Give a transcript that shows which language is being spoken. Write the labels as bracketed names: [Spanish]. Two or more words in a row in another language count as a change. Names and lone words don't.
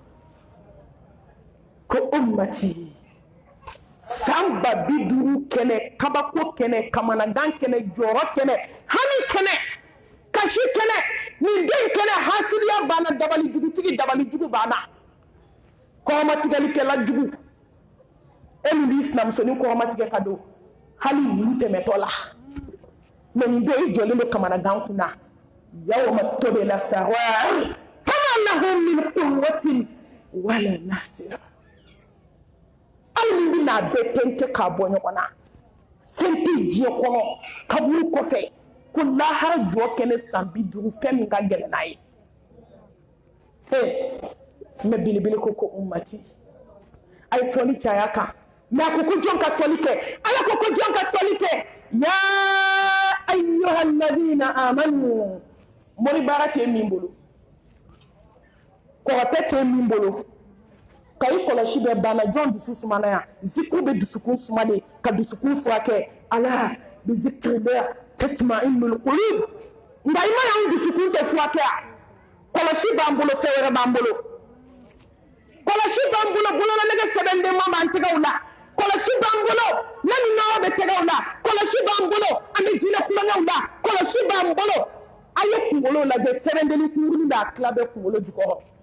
[Bambara] ko ummati san 50 kɛnɛ kabako kɛnɛ kamanagan kɛnɛ jɔrɔ kɛnɛ hami kɛnɛ kasi kɛnɛ nin den kɛnɛ hasidiya banna dabali jugu banna kɔrɔmatigɛlikɛla jugu e min b'i sinamusonin kɔrɔmatigɛ ka don hali wulu tɛmɛtɔ la mais nin don i jɔlen don kamanagan kunna [Arabic] يوم تبلى السرائر فما لهم من قوة ولا ناصر [Bambara] hali min bɛna bɛɛ tɛntɛ k'a bɔ ɲɔgɔn na fɛn tɛ diɲɛ kɔnɔ kaburu kɔfɛ ko lahara jɔ kɛnɛ san 50 fɛn min ka gɛlɛn n'a ye mais belebele ko ummati a ye sɔli caya kan mais a ko jɔn ka sɔli kɛ ala ko jɔn ka sɔli kɛ [Arabic] يا أيها الذين آمنوا [Bambara] mori baara tɛ min bolo kɔrɔtɛ tɛ min bolo ka i kɔlɔsi bɛ banna jɔn dusu sumana yan zikru bɛ dusukun suma de ka dusukun furakɛ [Arabic] ألا بذكر الله تطمئن القلوب [Bambara] nka i ma y'an dusukun tɛ furakɛ a kɔlɔsi b'an bolo fɛn wɛrɛ b'an bolo kɔlɔsi b'an bolo bololalegɛ sɛbɛnden ma b'an tɛgɛw la kɔlɔsi b'an bolo ne ni nɔgɔ bɛ tɛgɛw la kɔlɔsi b'an bolo an bɛ jinɛ kulonkɛw la kɔlɔsi b'an bolo a ye kunkolo lajɛ sɛbɛndennin kunkurunin b'a tila bɛɛ kunkolo jukɔrɔ